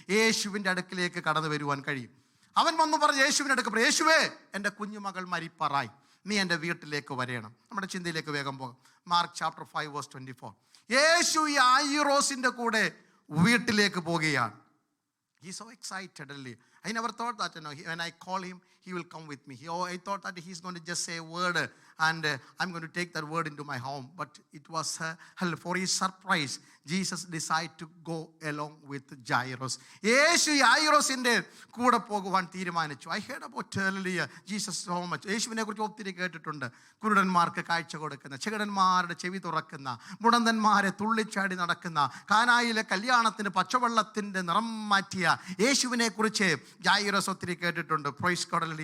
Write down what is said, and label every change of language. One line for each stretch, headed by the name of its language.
Malayalam: യേശുവിൻ്റെ അടുക്കിലേക്ക് കടന്നു വരുവാൻ കഴിയും. അവൻ വന്നു പറഞ്ഞ് യേശുവിൻ്റെ അടുക്ക്, യേശുവേ, എൻ്റെ കുഞ്ഞുമകൾ മരിപ്പാറായി, നീ എൻ്റെ വീട്ടിലേക്ക് വരേണം. നമ്മുടെ ചിന്തയിലേക്ക് വേഗം പോകാം. Mark chapter 5:24. യേശു ഈ യായിറോസിൻ്റെ കൂടെ വീട്ടിലേക്ക് പോകുകയാണ്.
English: He's so excited. I never thought that, when I call him, he will come with me. I thought that he's going to just say a word and I'm going to take that word into my home. But it was for his surprise, Jesus decided to go along with Jairus.
Malayalam: യേശു യായിറോസിൻ്റെ കൂടെ പോകുവാൻ തീരുമാനിച്ചു.
English: I heard about Jesus so much.
Malayalam: യേശുവിനെ കുറിച്ച് ഒത്തിരി കേട്ടിട്ടുണ്ട്. കുരുടന്മാർക്ക് കാഴ്ച കൊടുക്കുന്ന, ചെകിടന്മാരുടെ ചെവി തുറക്കുന്ന, മുടന്തന്മാരെ തുള്ളിച്ചാടി നടക്കുന്ന, കാനായിലെ കല്യാണത്തിന് പച്ചവെള്ളത്തിൻ്റെ നിറം മാറ്റിയ യേശുവിനെ കുറിച്ച് ജായിറസ് ഒത്തിരി കേട്ടിട്ടുണ്ട്.
English: Praise God.